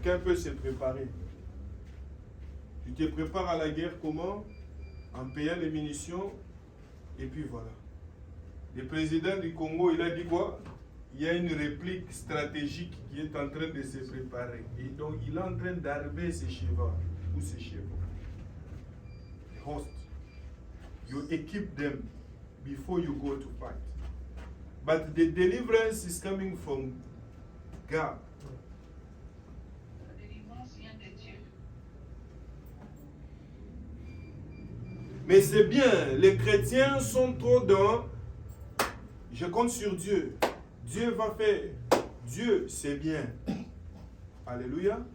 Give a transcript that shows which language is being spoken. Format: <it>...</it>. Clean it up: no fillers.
<fr>Quelqu'un peut se préparer. Tu te prépares à la guerre comment? En payant les munitions, et puis voilà. Le président du Congo, il a dit quoi? Il y a une réplique stratégique qui est en train de se préparer. Et donc, il est en train d'armer ses chevaux ou ses chevaux.</fr> <en>The host. You equip them before you go to fight. But the deliverance is coming from God.</en> <fr>La délivrance vient de Dieu. Mais c'est bien, les chrétiens sont trop dans je compte sur Dieu. Dieu va faire. Dieu, c'est bien. Alléluia.</fr>